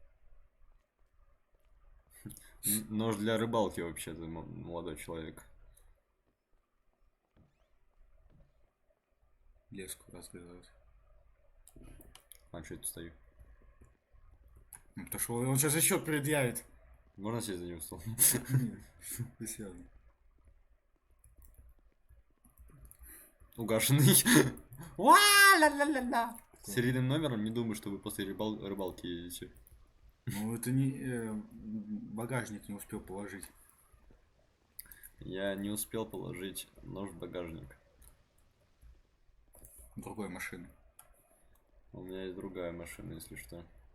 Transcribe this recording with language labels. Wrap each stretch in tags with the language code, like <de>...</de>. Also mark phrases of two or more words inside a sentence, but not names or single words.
<ru>Нож для рыбалки вообще-то, молодой человек. Леску разрезать. А что это стою? Ну, потому что он сейчас еще предъявит. Можно сесть за ним стол? Ты сяду. Угашенный. Ла-ла-ла-ла-ла. С серийным номером не думаю, что вы после рыбалки едете. Ну, это не... багажник не успел положить. Я не успел положить нож в багажник. Другой машины. У меня есть другая машина, если что.</ru>